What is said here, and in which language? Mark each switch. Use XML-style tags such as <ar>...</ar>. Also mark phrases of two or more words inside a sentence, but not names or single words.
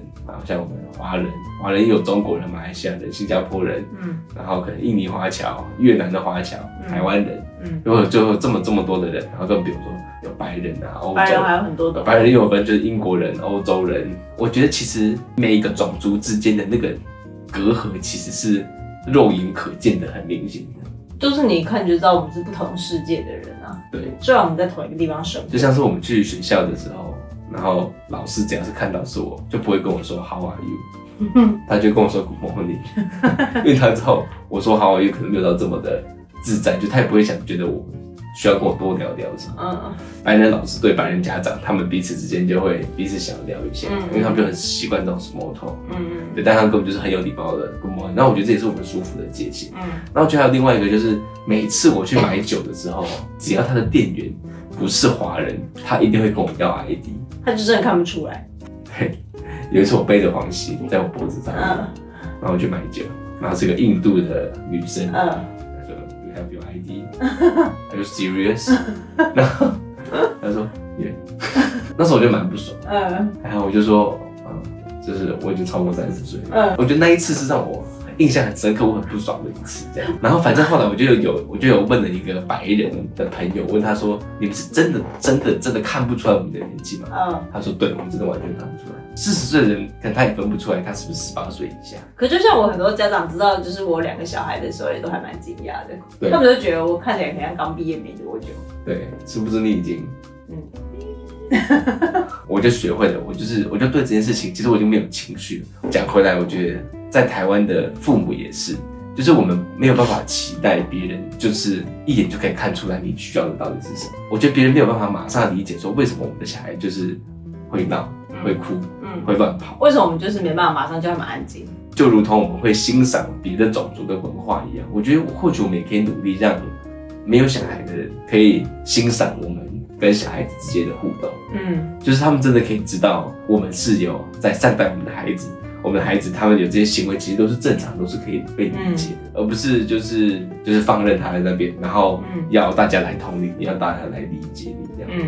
<zh>像我們華人也有中國人、馬來西亞人、新加坡人，然後可能印尼華僑、越南的華僑、台灣人，就這麼多的人，然後更比如說有白人啊、歐洲，白人還有很多的，白人也有分就是英國人、歐洲人。我覺得其實每一個種族之間的那個隔閡其實是肉眼可見的、很明顯的，就是你一看就知道我們是不同世界的人啊。对，雖然我們在同一個地方生活，就像是我們去學校的時候。然後老師只要是看到是我，就不會跟我說</zh> <en>How are you，</en> <zh>他就跟我說</zh> <en>Good morning，</en> <zh>因為他知道我說</zh> <en>How are you</en> <zh>可能沒有到這麼的自在，就他也不會想覺得我需要跟我多聊聊什麼。白人老師對白人家長，他們彼此之間就會彼此想聊一下，因為他們就很習慣這種</zh> <en>small talk，</en> <zh>對，但他們根本就是很有禮貌的</zh> <en>Good morning。</en> <zh>然後我覺得這也是我們舒服的界限。然後我覺得還有另外一個就是每次我去買酒的時候，只要他的店員不是華人，他一定會跟我要 ID。他就真的看不出來。對，有一次我背着黃熙在我脖子上面，然後我去買酒，然後是個印度的女生，她說</zh> <en>You have your ID？ Are you serious？</en> <zh>然後她說</zh> <en>Yeah。</en> <zh>那時候我就蠻不爽，然後我就說，就是我已經超過30歲了，我覺得那一次是讓我印象很深刻，我很不爽的一次，這樣。然後反正後來我就有問了一個白人的朋友，問他說：“你們是真的看不出來我們的年紀嗎？” 他說：“對，我們真的完全看不出來。40歲的人可能他也分不出來他是不是18歲以下。” 可就像我很多家長知道，就是我2個小孩的時候，也都還蠻驚訝的。他們就覺得我看起來好像剛畢業沒多久。對，是不是你已經？我就學會了，我就對這件事情，其實我已經沒有情緒了。講回來，我覺得在台灣的父母也是。就是我們沒有辦法期待別人就是一眼就可以看出來你需要的到底是什麼。我覺得別人沒有辦法馬上理解說為什麼我們的小孩就是會鬧、會哭、會亂跑。為什麼我們就是沒辦法馬上叫他們安靜？就如同我们會欣賞別的種族的文化一樣，我覺得或許我們也可以努力讓沒有小孩的人可以欣賞我們跟小孩子之間的互動。就是他們真的可以知道我們是有在善待我們的孩子。我們的孩子他們有這些行為，其實都是正常，都是可以被理解的，而不是就是放任他在那邊，然後要大家來同理，要大家來理解你這樣。</zh>